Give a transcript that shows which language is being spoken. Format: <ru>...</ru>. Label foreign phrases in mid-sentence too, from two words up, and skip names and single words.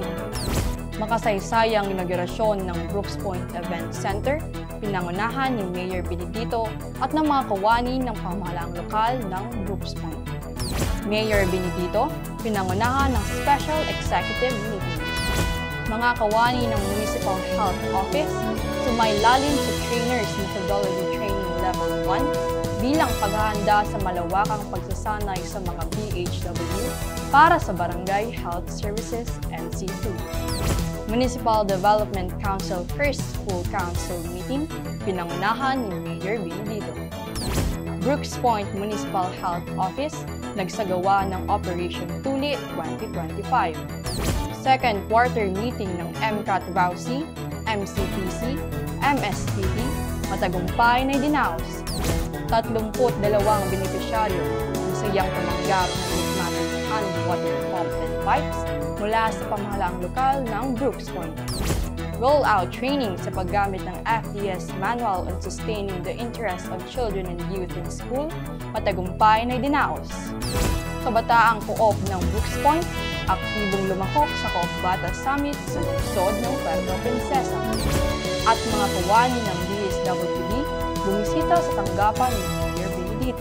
<tl>Makasaysayang inaugurasyon ng Brooks Point Event Center, pinangunahan ni Mayor Benedito at ng mga kawani ng pamahalaang lokal ng Brooks Point. Mayor Benedito, pinangunahan ng</tl> <en>Special Executive Meeting.</en> <tl>Mga kawani ng Municipal Health Office, sumailalim sa Trainers Methodology Training Level 1 bilang paghahanda sa malawakang pagsasanay sa mga BHW para sa Barangay Health Services NC2. Municipal Development Council First School Council Meeting, pinangunahan ni Mayor Benedito. Brooks Point Municipal Health Office, nagsagawa ng Operation Tuli 2025.</tl> <en>Second Quarter Meeting</en> <tl>ng MCAT-VAUC, MCPC, MSTP, matagumpay na idinaos. 32 benepisyaryo ang sayang tumanggap ng</tl> <en>Automatic Hand Water Pump and Pipes</en> <tl>mula sa pamahalaang lokal ng Brooks Point.</tl> <en>Roll-out training</en> <tl>sa paggamit ng FDS Manual on Sustaining the Interests of Children and Youth in School, matagumpay na idinaos. Kabataang Co-op ng Brooks Point, aktibong lumahok sa Co-op Bata Summit sa lungsod ng Puerto Princesa. At mga kawani ng DSWD, bumisita sa tanggapan ni Mayor Benedito.</tl>